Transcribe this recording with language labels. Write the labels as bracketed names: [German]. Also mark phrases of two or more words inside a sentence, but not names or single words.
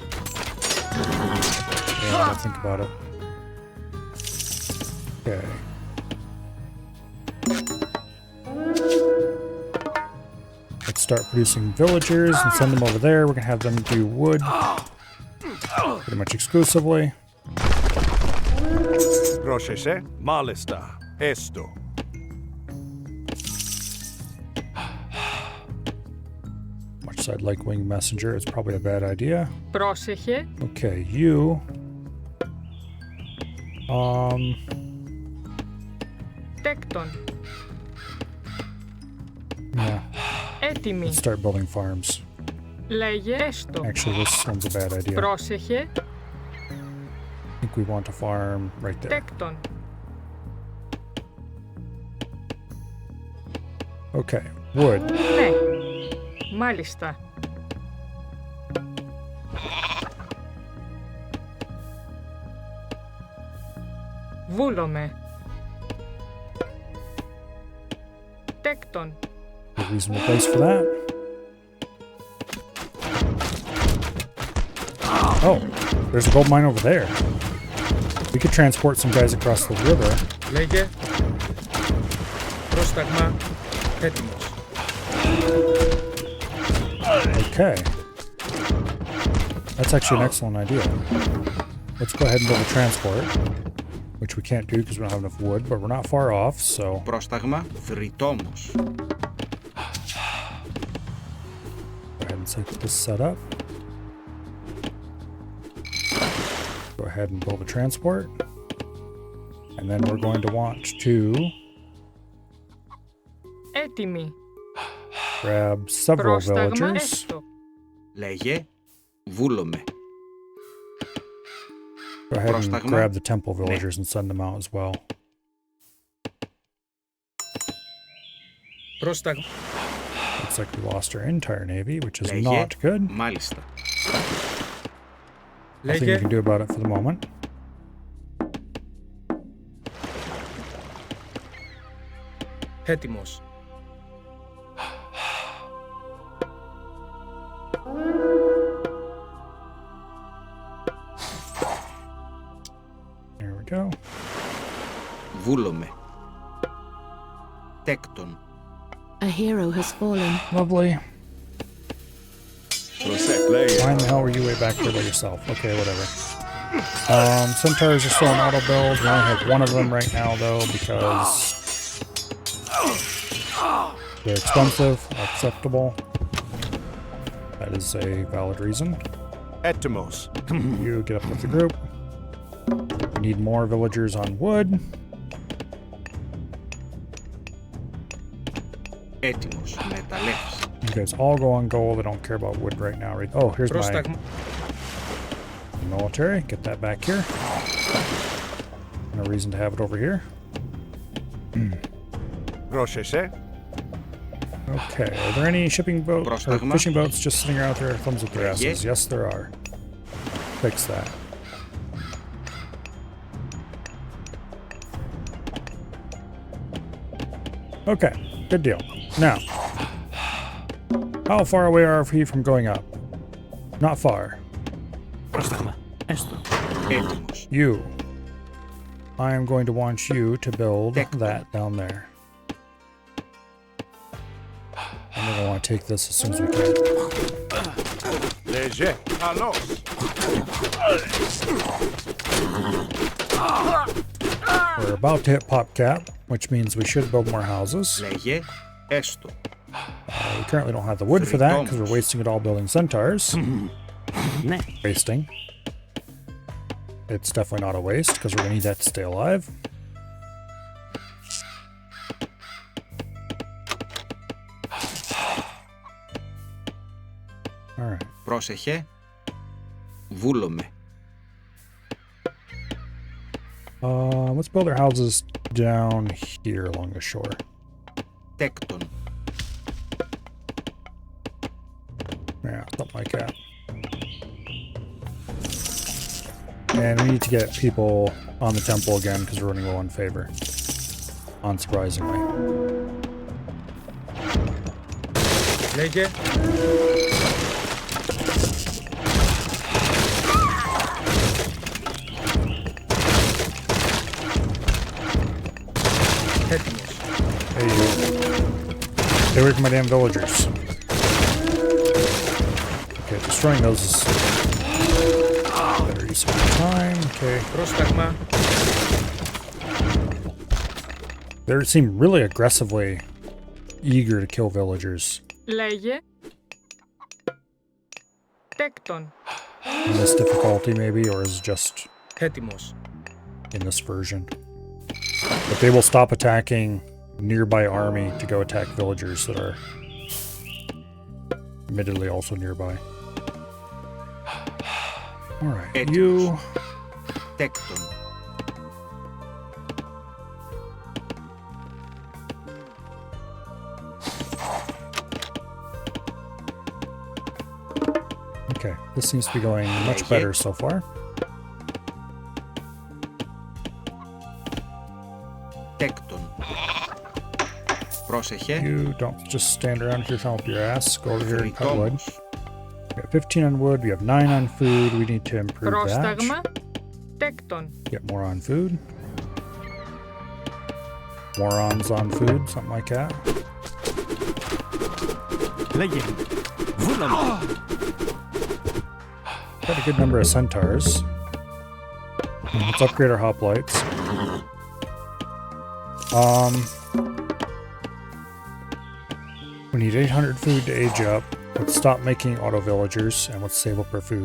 [English] Yeah, I think about it. Okay. Let's start producing villagers and send them over there. We're gonna have them do wood pretty much exclusively. [Greek] Πρόσεχε. Μάλιστα. Έστω. [English] Much as I'd like wing messenger, it's probably a bad idea. [Greek] Πρόσεχε. [English] Okay, you. [Greek] Τέκτον. [English] Yeah. [Greek] Έτοιμοι. [English] Let's start building farms. [Greek] Λέγε έστω. [English] Actually, this one's a bad idea. [Greek] Πρόσεχε. [English] I think we want to farm right there. [Greek] Τέκτον. [English] Okay, wood. [Greek] Ναι. Μάλιστα. Βούλομαι. Τέκτον. [English] A reasonable place for that. Oh, there's a gold mine over there. We could transport some guys across the river. [Greek] Λέγε. Πρόσταγμα. Έτοιμος. [English] Okay. That's actually an excellent idea. Let's go ahead and build a transport, which we can't do because we don't have enough wood, but we're not far off, so... [Greek] Πρόσταγμα. Θρητόμος. [English] Go ahead and set this set up. Go ahead and build a transport. And then we're going to want to [Greek] Έτοιμοι. [English] grab several [Greek] Πρόσταγμα [English] villagers. [Greek] έστω. Λέγε. Βούλομαι. [English] Go ahead and [Greek] Πρόσταγμα. [English] grab the temple villagers and send them out as well. [Greek] Πρόσταγμα. [English] Looks like we lost our entire navy, which is [Greek] Λέγε. [English] not good. [Greek] Μάλιστα. [English] Nothing we can do about it for the moment. [Greek] Έτοιμος. [English] There we go. [Greek] Βούλομαι. Τέκτον. [English] A hero has fallen. Lovely. Why in the hell were you way back there by yourself? Okay, whatever. Centaurs are still an auto build. We only have one of them right now, though, because they're expensive, acceptable. That is a valid reason. [Greek] Etimos. [English] You get up with the group. We need more villagers on wood. [Greek] Έτοιμος. Μεταλλεύς. [English] You guys all go on gold. I don't care about wood right now. Right? Oh, here's [Greek] Πρόσταγμα. [English] my military. Get that back here. No reason to have it over here. [Greek] Πρόσεχε. [English] Okay, are there any shipping boats or [Greek] Πρόσταγμα. [English] fishing boats just sitting around there with thumbs up their asses? Yeah. Yes, there are. Fix that. Okay, good deal. Now, how far away are we from going up? Not far. [Greek] Πρόσταγμα. Έστω. Έτοιμος. [English] You. I am going to want you to build that down there. And we're going to want to take this as soon as we can. [Greek] Λέγε. Καλός. [English] We're about to hit pop cap, which means we should build more houses. [Greek] Λέγε. Έστω. [English] We currently don't have the wood for that because we're wasting it all building centaurs. [Greek] Ναι. [English] Wasting. It's definitely not a waste because we're going to need that to stay alive. Alright. [Greek] Πρόσεχε. Βούλομαι. [English] Let's build our houses down here along the shore. [Greek] Τέκτον. [English] Yeah, something like that. And we need to get people on the temple again because we're running low on favor. Unsurprisingly. [Greek] Λέγε. Έτοιμος. [English] Hey, you. Stay away from my damn villagers. Okay, destroying those is better use of time. Okay. [Greek] Πρόσταγμα. [English] They seem really aggressively eager to kill villagers. [Greek] Λέγε. Τέκτον. [English] In this difficulty, maybe, or is it just [Greek] Έτοιμος. [English] in this version? But they will stop attacking nearby army to go attack villagers that are admittedly also nearby. Alright, you... [Greek] Τέκτον. [English] Okay, this seems to be going much better so far. [Greek] Τέκτον. Πρόσεχε. [English] You don't just stand around here trying to help your ass. Go over here and cut wood. We have 15 on wood, we have 9 on food. We need to improve [Greek] Πρόσταγμα. [English] that. [Greek] Τέκτον. [English] Get more on food. Morons on food, something like that. [Greek] Λέγε. Βούλαμε. [English] Got a good number of centaurs. Let's upgrade our hoplites. We need 800 food to age up. Let's stop making auto villagers and let's save up our food.